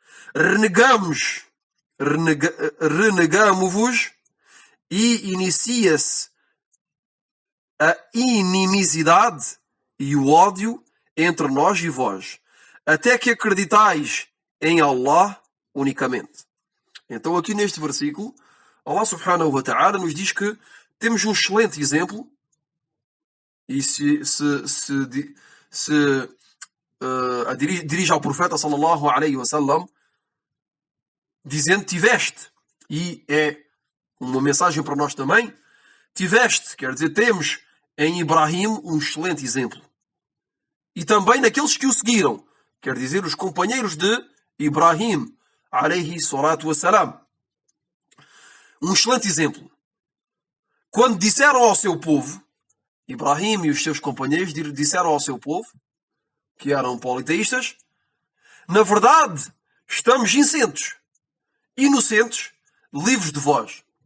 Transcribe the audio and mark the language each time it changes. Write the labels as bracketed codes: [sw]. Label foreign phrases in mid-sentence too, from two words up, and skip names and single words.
[pt] Renegamo-vos e inicia-se a inimizade e o ódio entre nós e vós, até que acreditais em Allah unicamente. Então aqui neste versículo, [ar] الله سبحانه وتعالى [pt] nos diz que temos um excelente exemplo, e dirige ao profeta [ar] صلى الله عليه وسلم, [pt] dizendo: tiveste, e é uma mensagem para nós também, tiveste, quer dizer, temos em Ibrahim um excelente exemplo. E também naqueles que o seguiram, quer dizer, os companheiros de Ibrahim [ar] عليه الصلاة والسلام. [pt] Um excelente exemplo. Quando disseram ao seu povo, Ibrahim e os seus companheiros disseram ao seu povo, que eram politeístas: na verdade, estamos inocentes, livres de vós.